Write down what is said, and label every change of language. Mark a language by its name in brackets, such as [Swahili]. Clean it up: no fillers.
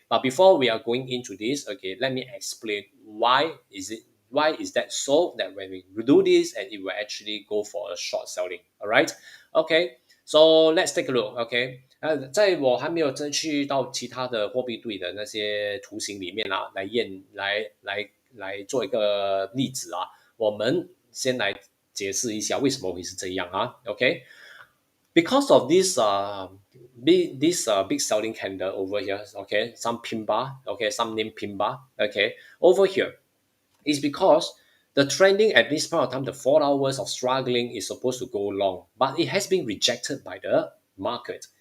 [English] But before we are going into this, okay, let me explain why is that so that when we do this and it will actually go for a short selling, all right, okay. So let's take a look, okay. [Chinese] 在我还没有真去到其他的货币对的那些图形里面啦，来做一个例子啊，我们先来解释一下为什么会是这样啊，OK。 [English] Because of this big selling candle over here, okay, some pin bar, okay, some name pin bar, okay, over here is because the trending at this point of time, the 4 hours of struggling is supposed to go long, but it has been rejected by the market.